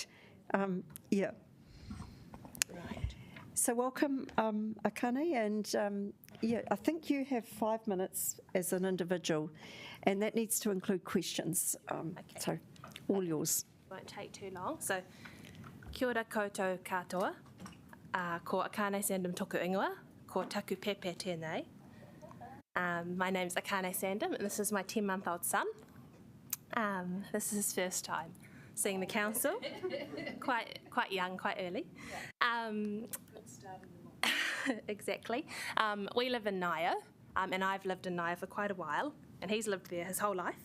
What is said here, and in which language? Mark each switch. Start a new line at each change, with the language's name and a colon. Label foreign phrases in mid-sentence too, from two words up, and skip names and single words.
English: Yeah. Right. So welcome, Akane, and yeah, I think you have 5 minutes as an individual, and that needs to include questions. So all yours. Won't take too long. So,
Māori: kia ora koutou katoa, ko Akane Sandom toku ingoa, ko taku pepe tēnei.
English: My name's Akane Sandom, and this is my 10-month-old son. This is his first time seeing the council. quite young, quite early. Exactly. We live in Naio, and I've lived in Naio for quite a while, and he's lived there his whole life.